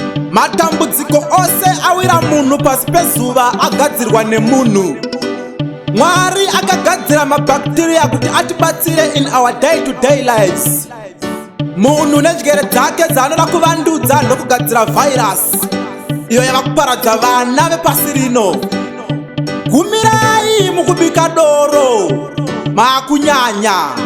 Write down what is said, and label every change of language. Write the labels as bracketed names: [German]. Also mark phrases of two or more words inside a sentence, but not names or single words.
[Shona] Matambudziko ose awira munhu pasi pezuva agadzirwa nemunhu. Mwari akagadzira mabhakteria kuti atibatsire [English] in our day-to-day lives. [Shona] Munhu nenjere dzake dzaanoda kuvandudza ndokugadzira virus iyo yava kuparadza vana vepasi rino. Gumirai mukubika doro, makunyanya.